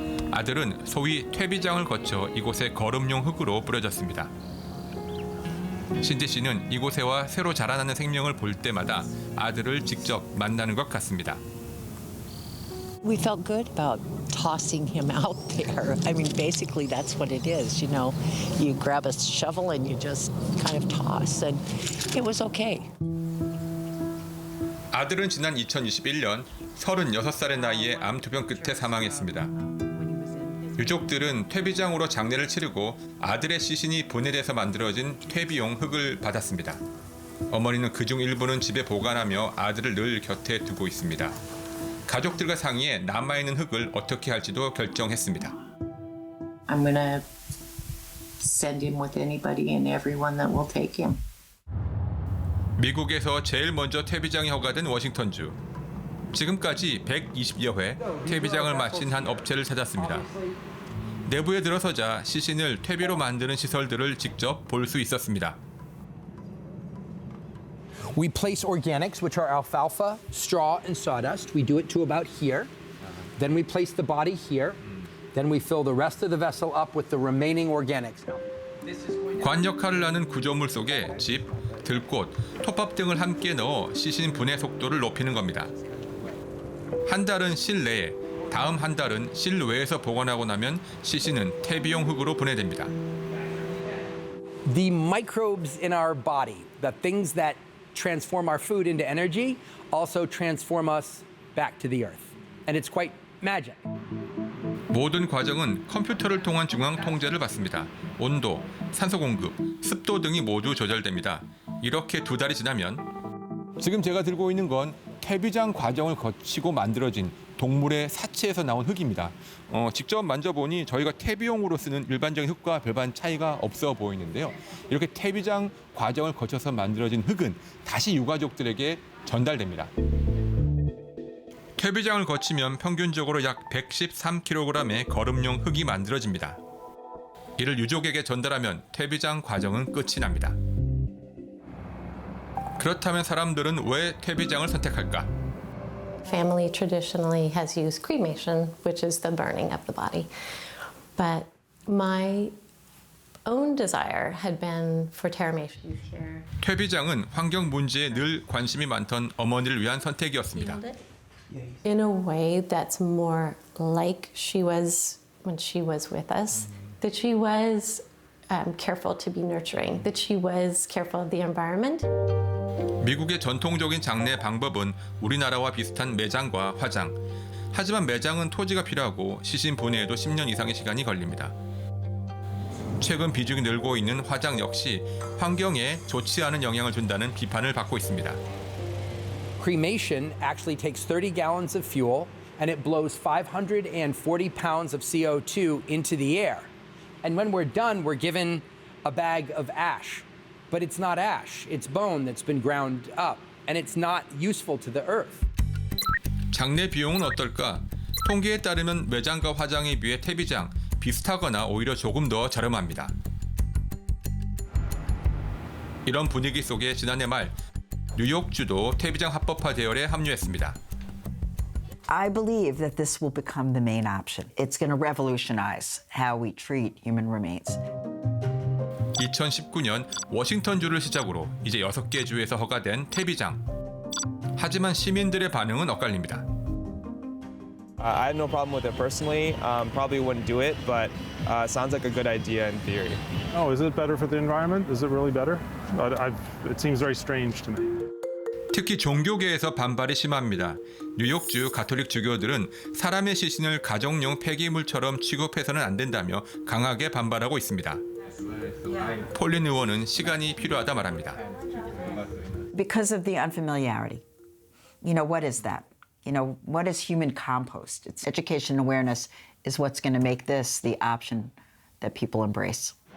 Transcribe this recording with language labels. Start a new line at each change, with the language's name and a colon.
Korean: 아들은 소위 퇴비장을 거쳐 이곳에 거름용 흙으로 뿌려졌습니다. 신지 씨는 이곳에와 새로 자라나는 생명을 볼 때마다 아들을 직접 만나는 것 같습니다.
English: We felt good about tossing him out there. I mean, basically that's what it is, you know. You grab a shovel and you just kind of toss, and it was okay.
Korean: 아들은 지난 2021년 36살의 나이에 암 투병 끝에 사망했습니다. 유족들은 퇴비장으로 장례를 치르고 아들의 시신이 분해돼서 만들어진 퇴비용 흙을 받았습니다. 어머니는 그중 일부는 집에 보관하며 아들을 늘 곁에 두고 있습니다. 가족들과 상의해 남아있는 흙을 어떻게 할지도 결정했습니다.
English: I'm gonna send him with anybody and everyone that will take him.
Korean: 미국에서 제일 먼저 퇴비장이 허가된 워싱턴주. 지금까지 120여 회 퇴비장을 마친 한 업체를 찾았습니다. 내부에 들어서자 시신을 퇴비로 만드는 시설들을 직접 볼 수 있었습니다.
English: We place organics, which are alfalfa, straw, and sawdust. We do it to about here. Then we place the body here. Then we fill the rest of the vessel up with the remaining organics.
Korean: 관 역할을 하는 구조물 속에 집, 들꽃, 톱밥 등을 함께 넣어 시신 분해 속도를 높이는 겁니다. 한 달은 실내에, 다음 한 달은 실외에서 보관하고 나면 시신은 퇴비용 흙으로 분해됩니다.
English: The microbes in our body, the things that transform our food into energy, also transform us back to the earth. And it's quite magic.
Korean: 모든 과정은 컴퓨터를 통한 중앙 통제를 받습니다. 온도, 산소 공급, 습도 등이 모두 조절됩니다. 이렇게 2달이 지나면 지금 제가 들고 있는 건 퇴비장 과정을 거치고 만들어진 동물의 사체에서 나온 흙입니다. 직접 만져보니 저희가 퇴비용으로 쓰는 일반적인 흙과 별반 차이가 없어 보이는데요. 이렇게 퇴비장 과정을 거쳐서 만들어진 흙은 다시 유가족들에게 전달됩니다. 퇴비장을 거치면 평균적으로 약 113kg의 거름용 흙이 만들어집니다. 이를 유족에게 전달하면 퇴비장 과정은 끝이 납니다. 그렇다면 사람들은 왜 퇴비장을 선택할까?
English: Family traditionally has used cremation, which is the burning of the body. But my own desire had been for terramation here.
Korean: 퇴비장은 환경 문제에 늘 관심이 많던 어머니를 위한 선택이었습니다.
English: In a way that's more like she was when she was with us, that she was careful to be nurturing, that she was careful of the environment.
Korean: 미국의 전통적인 장례 방법은 우리나라와 비슷한 매장과 화장. 하지만 매장은 토지가 필요하고 시신 분해에도 10년 이상의 시간이 걸립니다. 최근 비중이 늘고 있는 화장 역시 환경에 좋지 않은 영향을 준다는 비판을 받고 있습니다.
English: Cremation actually takes 30 gallons of fuel and it blows 540 pounds of CO2 into the air. And when we're done, we're given a bag of ash. But it's not ash, it's bone that's been ground up, and it's not useful to the earth.
Korean: 장례 비용은 어떨까? 통계에 따르면 매장과 화장에 비해 퇴비장, 비슷하거나 오히려 조금 더 저렴합니다. 이런 분위기 속에 지난해 말 뉴욕주도 퇴비장 합법화 대열에 합류했습니다.
English: I believe that this will become the main option. It's going to revolutionize how we treat human remains.
Korean: 2019년 워싱턴주를 시작으로 이제 6개 주에서 허가된 퇴비장. 하지만 시민들의 반응은 엇갈립니다.
English: I have no problem with it personally. Probably wouldn't do it, but sounds like a good idea in theory. Oh, is it better for the environment? Is it really better? It seems very strange to me.
Korean: 특히 종교계에서 반발이 심합니다. 뉴욕주 가톨릭 주교들은 사람의 시신을 가정용 폐기물처럼 취급해서는 안 된다며 강하게 반발하고 있습니다. 폴린 의원은 시간이 필요하다 말합니다.
English: Because of the unfamiliarity. You know, what is that? You know, what is human compost? It's education and awareness is what's going to make this the option that people embrace.